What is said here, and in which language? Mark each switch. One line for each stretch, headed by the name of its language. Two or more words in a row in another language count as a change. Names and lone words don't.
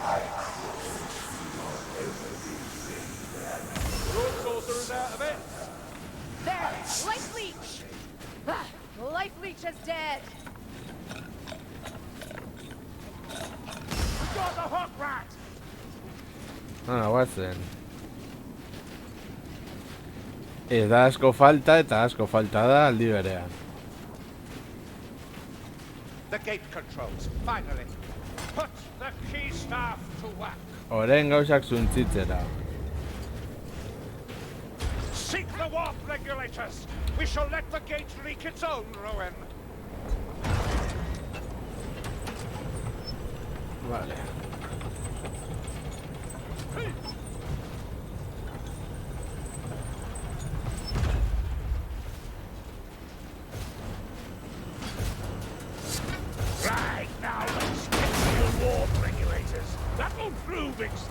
English: Road sorcerer's out of it. There, Life Leech. Ah, Life Leech is dead. We got the hook rat!
Basque: Guazen. Ez da asko falta eta asko falta da aldi berean.
English: The gate controls, finally. Put the key staff to work!
Basque: Oren gauzak zuntzitzera.
English: Seek the warp regulators! We shall let the gate wreak its own ruin!
Basque: Vale.
English: Right, now let's get to your warp regulators! That'll prove extra!